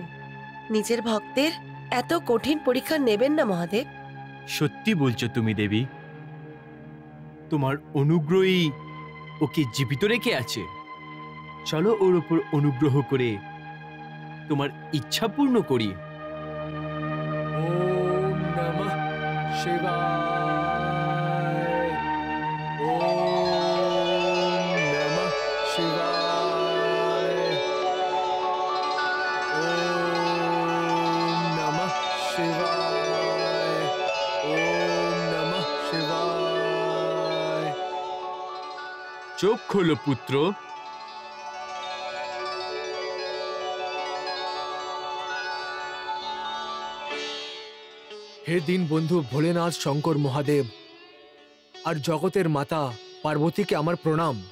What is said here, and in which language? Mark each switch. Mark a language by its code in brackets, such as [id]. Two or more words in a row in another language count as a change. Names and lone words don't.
[bn] নিজের ভক্তের এত কঠিন পরীক্ষা নেবেন না মহাদেব। সত্যি বলছো তুমি দেবী? তোমার অনুগ্রহই ওকে জীবিত রেখে আছে। চলো ওর উপর অনুগ্রহ করে তোমার ইচ্ছা পূর্ণ করি। [sa] ওম নমঃ শিবায়। ওম নমঃ শিবায়। ওম নমঃ শিবায়। ওম নমঃ শিবায়। [bn] চোখ খোলো পুত্র। হে দীন বন্ধু ভোলেনাথ শঙ্কর মহাদেব আর জগতের মাতা পার্বতীকে আমার প্রণাম।